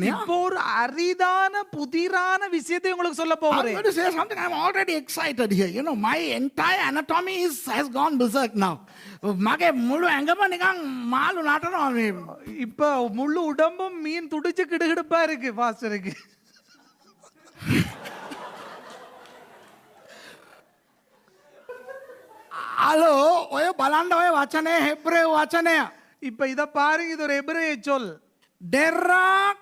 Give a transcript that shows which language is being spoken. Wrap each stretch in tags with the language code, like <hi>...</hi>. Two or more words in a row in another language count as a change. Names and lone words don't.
<ta>இப்போ ஒரு அரிதான புதிரான விஷயத்தை உங்களுக்கு சொல்ல</ta> <en>I'm</en> <ta>போகிறேன்.</ta> <en>going to say something. I'm already excited here. You know, my entire anatomy has gone berserk now.</en> <si>මගේ මුළු ඇඟම නිකන් මාළු නටනවා මේ.</si> <ta>இப்ப முழு உடம்பும் மீன் துடிச்சு கிடுகிடுப்பா இருக்கு பாஸ்டருக்கு.</ta> <si>හලෝ ඔය බලන්න ඔය වචනේ හෙබ්‍රේව වචනය.</si> <ta>இப்ப இத பாருங்க, இது ஒரு எபிரேய சொல்.</ta> <si>ඩෙරා</si>